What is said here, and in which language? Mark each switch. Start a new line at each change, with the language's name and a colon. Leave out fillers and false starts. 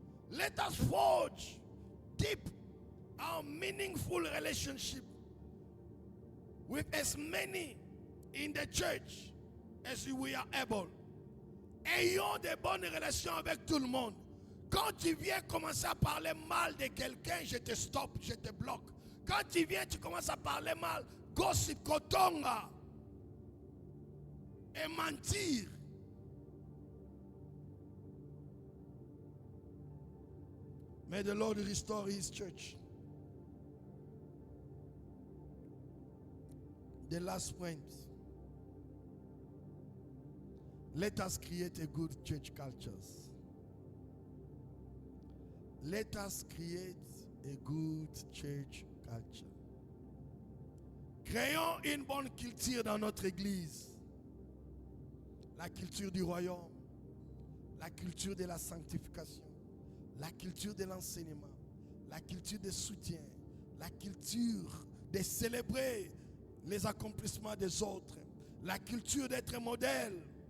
English: Let us forge deep our meaningful relationship with as many in the church as we are able.
French: Ayons de bonnes relations avec tout le monde. Quand tu viens commencer à parler mal de quelqu'un, je te stoppe, je te bloque. Quand tu viens, tu commences à parler mal, gossip, kotonga, et mentir.
English: May the Lord restore His church. The last point. Let us create a good church culture. Let us create a good church culture.
French: Créons une bonne culture dans notre église. La culture du royaume, la culture de la sanctification, la culture de l'enseignement, la culture de soutien, la culture de célébrer les accomplissements des autres, la culture d'être modèle.